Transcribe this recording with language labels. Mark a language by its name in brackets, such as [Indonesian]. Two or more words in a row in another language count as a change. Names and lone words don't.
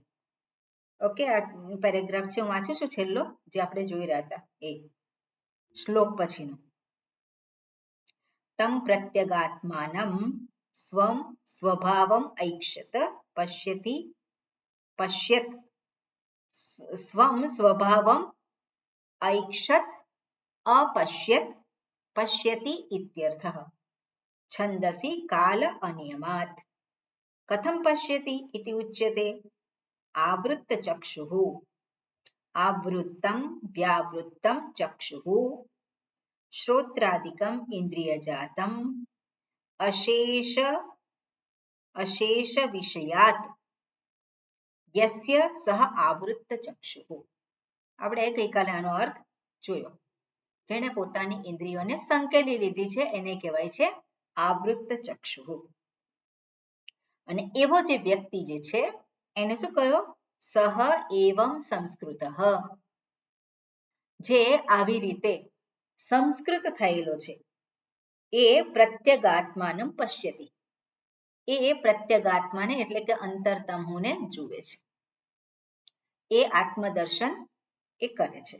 [Gujarati] ઓકે, આ પેરેગ્રાફ છે હું વાંચું છું છેલ્લો જે આપણે જોઈ રહ્યા હતા એ શ્લોક પછીનો. [Sanskrit] તમ પ્રત્યગાત્માનમ સ્વમ સ્વભાવમ ઐક્ષત પશ્યતિ પશ્યત સ્વમ સ્વભાવમ ઐક્ષત अपश्यत पश्यति इत्यर्थः. छन्दसि काल अनियमात्. कथं पश्यति इति उच्यते. आवृत्त चक्षुः. आवृत्तं व्यावृत्तं चक्षुः श्रोत्रादिकम् इन्द्रियजातम् अशेष विषयात् યસ્ય સહ આવૃત્ત ચક્ષુઃ. [Gujarati] આપણે ગઈકાલે આનો અર્થ જોયો. જેણે પોતાની ઇન્દ્રિયોને સંકેલી લીધી છે એને કહેવાય છે આવૃત્ત ચક્ષુઃ. અને એવો જે વ્યક્તિ જે છે એને શું કહ્યું? [Sanskrit] સહ એવં સંસ્કૃતઃ, [Gujarati] જે આવી રીતે સંસ્કૃત થયેલો છે એ [Sanskrit] પ્રત્યગાત્માનં પશ્યતિ, [Gujarati] એ પ્રત્યગાત્માને એટલે કે અંતરતમોને જુએ છે, એ આત્મદર્શન એ કરે છે.